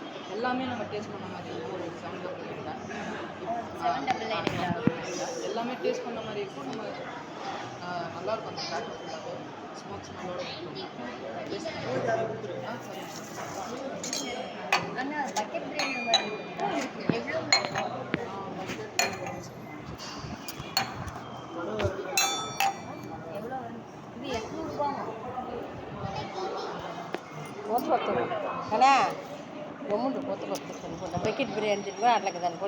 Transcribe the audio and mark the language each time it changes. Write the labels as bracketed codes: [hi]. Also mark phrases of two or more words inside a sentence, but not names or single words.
[ta] எல்லாமே நம்ம டேஸ்ட் பண்ண மாதிரி இருக்கும். ஒரு 799 எல்லாமே டேஸ்ட் பண்ண மாதிரி இருக்கும். நம்ம நல்லாயிருக்கும். அந்த ஃப்ளாட் ஃபுல்லாகவே ஸ்மோக் ஸ்மெல்லோட ஆனால் பக்கெட் பிரியாணி மாதிரி எவ்வளோ [te] ఇది 800 రూపాయలు పోతుంది కదా గమ్ముంటు పోతుంది అనుకుంటా. బకెట్ బిర్యానీ తింటున్నా అట్లా కదా అనుకోండి.